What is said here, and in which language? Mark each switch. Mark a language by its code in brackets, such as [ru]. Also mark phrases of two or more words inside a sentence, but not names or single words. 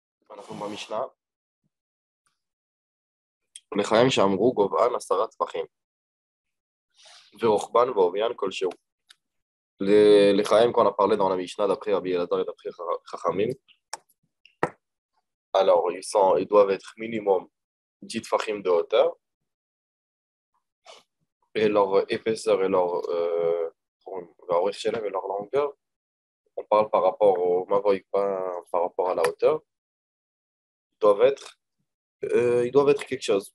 [he] אנחנו במשנה, לחיים שאמרו גובהן 10 טפחים, ורוחבן ועוביין כלשהו. [fr] לחיים qu'on a parlé dans la Mishnah d'après Rabbi Elazar et d'après Chachamim, alors ils doivent être minimum 10 tfachim de hauteur, et leur épaisseur et leur longueur, on parle par rapport au mavoï, pas par rapport à la hauteur, ils doivent être quelque chose.